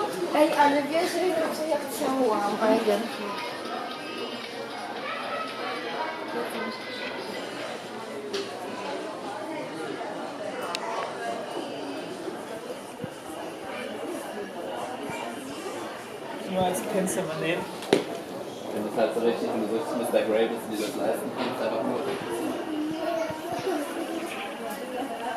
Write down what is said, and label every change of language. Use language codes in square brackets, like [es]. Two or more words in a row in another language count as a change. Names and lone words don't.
[pl] Ej, ale wiesz, że ja chciałam, ale nie. [de] Nur als Tänzer mal nehmen. Wenn das halt so richtig und du so Mr. Grey bist, wie du das leisten kannst, einfach nur.